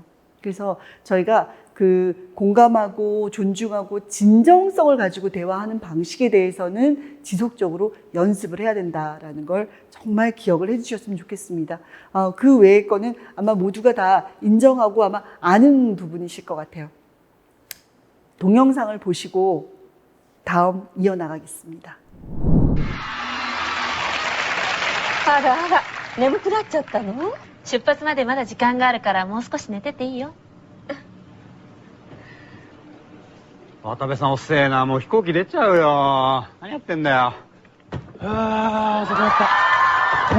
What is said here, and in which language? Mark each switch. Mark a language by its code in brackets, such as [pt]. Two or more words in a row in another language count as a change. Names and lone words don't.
[ko] 그래서 저희가 그 공감하고 존중하고 진정성을 가지고 대화하는 방식에 대해서는 지속적으로 연습을 해야 된다라는 걸 정말 기억을 해주셨으면 좋겠습니다. 그 외의 거는 아마 모두가 다 인정하고 아마 아는 부분이실 것 같아요. 동영상을 보시고 다음 이어나가겠습니다. [ja] あらあら、眠くなっちゃったの？出発までまだ時間があるからもう少し寝てていいよ。渡部さん遅えな、もう飛行機出ちゃうよ。何やってんだよ。遅くなった。